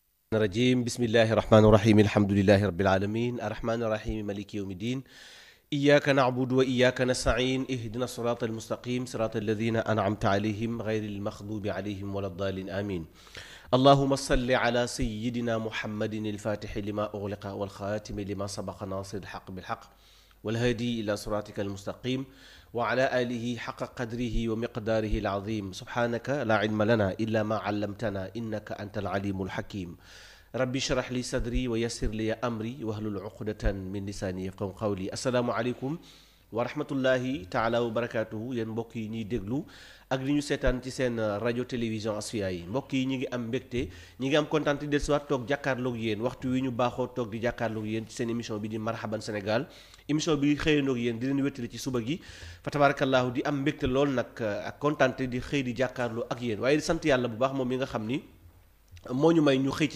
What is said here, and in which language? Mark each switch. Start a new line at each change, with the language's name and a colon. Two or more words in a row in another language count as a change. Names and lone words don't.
Arabic: الرجيم بسم الله الرحمن الرحيم الحمد لله رب العالمين الرحمن الرحيم مالك يوم الدين إياك نعبد وإياك نستعين اهدنا الصراط المستقيم صراط الذين أنعمت عليهم غير المغضوب عليهم ولا الضالين آمين اللهم صل على سيدنا محمد الفاتح لما أغلق والخاتم لما سبق ناصر الحق بال حق والهادي إلى صراطك المستقيم وعلى آله حق قدره ومقداره العظيم سبحانك لا علم لنا إلا ما علمتنا إنك أنت العليم الحكيم رب اشرح لي صدري ويسر لي أمري واحلل عقدة من لساني يفقهوا قولي السلام عليكم ورحمة الله تعالى وبركاته
Wolof: yéen mbokk yi ñuy déglu ak li ñu seetaan ci seen rajo télévision Asfiya yi mbokk yi ñi ngi am mbégte ñi ngi am kontaan di dellusiwaat toog jàkkaarloog yéen waxtu wi ñu baaxoo toog di jàkkaarloog yéen ci seen émission bi di Marhaban Sénégal émission bi xëyandoog yéen di leen wéttali ci suba gi fa tabarakallahu di am mbégte lool nag ak kontaan di xëy di jàkkaarloo ak yéen waaye di sant yàlla bu baax moom mi nga xam ni moo ñu may ñu xëy ci